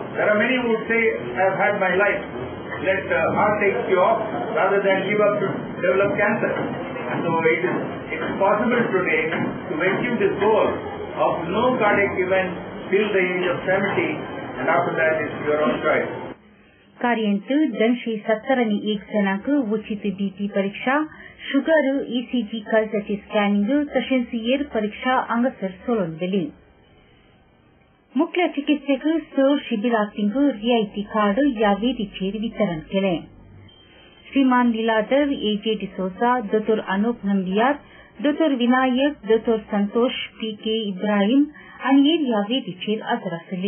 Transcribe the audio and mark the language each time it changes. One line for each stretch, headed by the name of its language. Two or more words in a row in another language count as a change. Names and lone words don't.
English: There are many who would say, I have had my life. Let heart take you off rather than give up to develop cancer. And so it's possible today to achieve this goal of no cardiac event till the age of 70, and after that it's your own choice.
Konkani: कार्यांत 270 जणांक उचित बीपी परीक्षा, शुगर, ईसीजी काळजाची स्कॅनिंग तशेंच येर परीक्षा हांगासर चलोवन गेली. मुखेल चिकित्सक 6 शिबिरार्थींक रियायती कार्ड ह्या वेदीचेर वितरण केले. श्रीमान लीलाधर, एजे डिसोजा, दोतोर अनूप नंबियार, दोतोर विनायक, दोतोर संतोष, पीके इब्राहिम आनी हेर ह्या वेदीचेर हाजर आसली.